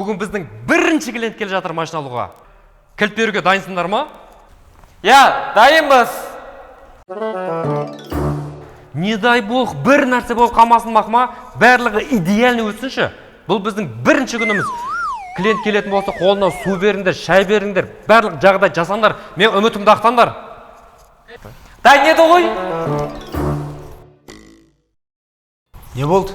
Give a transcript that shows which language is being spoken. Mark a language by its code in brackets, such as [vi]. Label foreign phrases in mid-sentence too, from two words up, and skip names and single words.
[kk] Бүгін біздің бірінші клиент келе жатыр машина алуға. Кілт беруге дайынсыңдар ма? Я, дайынбыз. [ru] Не дай бог, [kk] бір нәрсе болып қалмасын мақма, барлығы идеальный өтсінші. Бұл біздің бірінші күніміз. Клиент келетін болса, қолына су беріңдер, шай беріңдер, барлық жағдай жасаңдар. Мен үмітімді ақтаңдар. Дайын еді ғой? Не болды?